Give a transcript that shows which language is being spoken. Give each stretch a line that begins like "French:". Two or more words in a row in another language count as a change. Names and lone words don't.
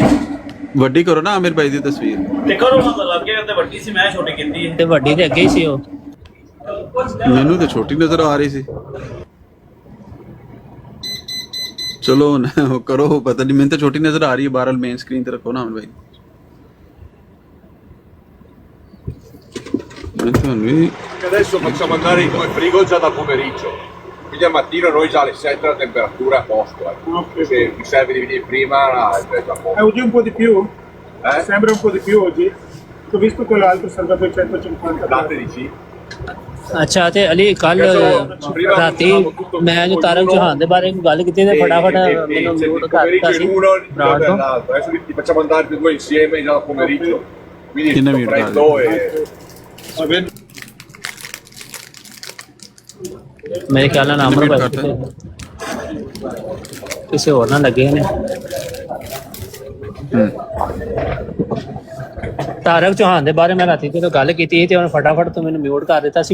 Punjabi: ਵੱਡੀ ਕਰੋ ਨਾ ਆਮਿਰ ਭਾਈ ਦੀ ਤਸਵੀਰ ਤੇ ਕਰੋ ਨਾ, ਲੱਗੇ ਤੇ ਵੱਡੀ ਸੀ, ਮੈਂ ਛੋਟੀ ਕੀਤੀ ਹੈ। ਤੇ ਵੱਡੀ ਤੇ ਅੱਗੇ ਹੀ ਸੀ ਉਹ, ਮੈਨੂੰ ਤਾਂ ਛੋਟੀ ਨਜ਼ਰ ਆ ਰਹੀ ਸੀ। ਚਲੋ ਉਹ ਕਰੋ, ਪਤਾ ਨਹੀਂ ਮੈਨੂੰ ਤਾਂ ਛੋਟੀ ਨਜ਼ਰ ਆ ਰਹੀ ਹੈ। ਬਹਰਹਾਲ
English: main screen
Punjabi: ਤੇ ਰੱਖੋ ਨਾ ਆਮਿਰ ਭਾਈ।
Italian: Adesso facciamo andare il frigo già dal pomeriggio, quindi al mattino noi già alle 7 la temperatura è a posto. Se mi serve di venire prima è già a posto. Oggi un po' di più? Sembra un po' di più oggi? Ho visto quell'altro salvato 150. Latte di sì?
Punjabi: ਅੱਛਾ। ਤੇ ਅਲੀ ਕੱਲ ਰਾਤੀ ਮੈਂ ਜੋ ਤਾਰਕ ਚੌਹਾਨ ਦੇ ਬਾਰੇ ਗੱਲ ਕੀਤੀ ਤੇ ਫਟਾਫਟ ਮੈਨੂੰ ਨੋਟ ਕਰ ਦਿੱਤਾ ਸੀ ਬਰਾੜ ਤੋਂ।
Italian: Adesso ti facciamo andare tutti e due insieme già dal pomeriggio, quindi sto freddo e...
Punjabi: ਮੇਰੇ ਖਿਆਲ ਨਾਲ ਨਾਮ ਕਿਸੇ ਹੋਰ ਨਾਲ ਲੱਗੇ ਨੇ। ਤਾਰਕ ਚੌਹਾਨ ਦੇ ਬਾਰੇ ਮੈਂ ਰਾਤੀ ਜਦੋਂ ਗੱਲ ਕੀਤੀ ਤੇ ਉਹਨੇ ਫਟਾਫਟ ਤੋਂ ਮੈਨੂੰ ਮਿਊਟ ਕਰ ਦਿੱਤਾ ਸੀ।